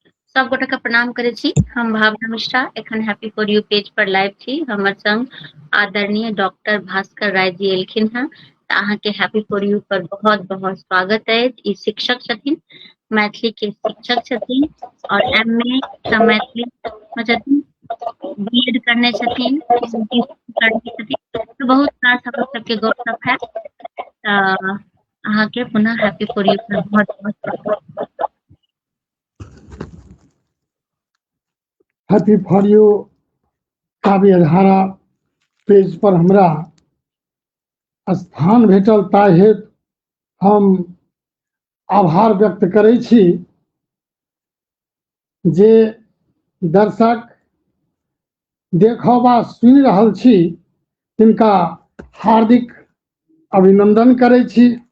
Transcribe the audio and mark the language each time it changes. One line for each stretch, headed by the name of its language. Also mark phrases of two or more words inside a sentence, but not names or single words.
Maithili: सब गोटा के प्रणाम करे छी। हम भावना मिश्रा एखन हैप्पी फॉर यू पेज पर लाइव छी। हमर संग आदरणीय डॉक्टर भास्कर राय जी एलखिन हैं। त अहाँ के हैप्पी फॉर यू पर बहुत बहुत स्वागत है। ई शिक्षक छथिन, मैथिली के शिक्षक छथिन और एमए मैथिली में छथिन, बीएड करने छथिन, पीएचडी करने छथिन। तो बहुत खास हम सबके गपशप है। अहाँ के पुनः हैप्पी फॉर यू पर बहुत बहुत स्वागत। हैप्पी फॉर यू काव्यधारा पेज पर हमरा स्थान भेटल ताहि हेतु हम आभार व्यक्त करै छी। जे दर्शक देखबा सुनि रहल छी तिनका हार्दिक अभिनंदन करै छी।